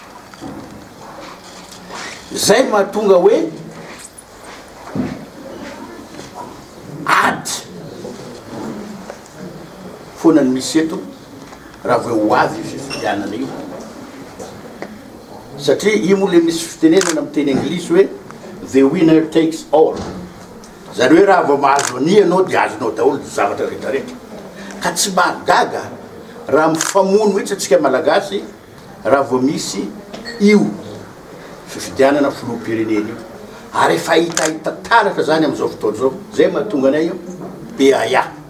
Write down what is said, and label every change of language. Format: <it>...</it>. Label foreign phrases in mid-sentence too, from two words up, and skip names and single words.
<mg>Zay mahatonga hoe ady foana ny misy eto raha vao ho avy fifidianana io, satria io moa le misy fitenenana amin'ny teny anglisy hoe</mg> <en>the winner takes all.</en> <mg>Zany hoe raha vao mahazo any ianao dia azonao daholo zavatra rehetrarehetra, ka tsy mahagaga raha mifamono mihitsy atsika malagasy raha vao misy io fifidianana filoham-pirenena io. Ary efa hitahita taratra zany amin'izao fotoana zao, zay mahatonga anay io PAIA.</mg>